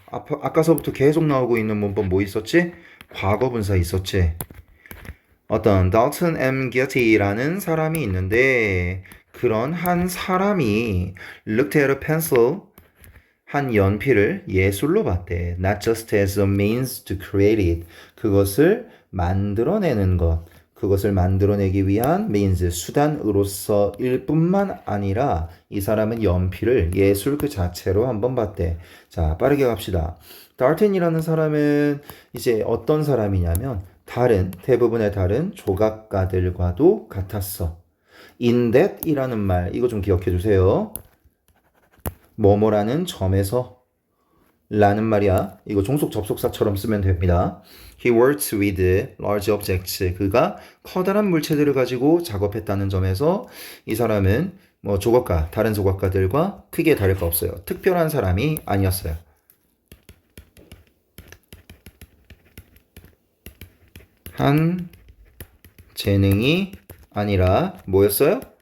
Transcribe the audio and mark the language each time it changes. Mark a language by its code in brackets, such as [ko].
[ko] 아까서부터 계속 나오고 있는 문법 뭐 있었지? 과거분사 있었지. 어떤 Dalton M. Giltey라는 사람이 있는데 그런 한 사람이 [en] looked at a pencil, [ko] 한 연필을 예술로 봤대. [en] Not just as a means to create it. [ko] 그것을 만들어내는 것. 그것을 만들어내기 위한 means, 수단으로서일 뿐만 아니라 이 사람은 연필을 예술 그 자체로 한번 봤대. 자, 빠르게 갑시다. 달튼이라는 사람은 이제 어떤 사람이냐면 대부분의 다른 조각가들과도 같았어. In that 이라는 말, 이거 좀 기억해 주세요. 뭐뭐라는 점에서 라는 말이야. 이거 종속 접속사처럼 쓰면 됩니다. [en] He worked with large objects. [ko] 그가 커다란 물체들을 가지고 작업했다는 점에서 이 사람은 뭐 조각가, 다른 조각가들과 크게 다를 거 없어요. 특별한 사람이 아니었어요. 한 재능이 아니라 뭐였어요?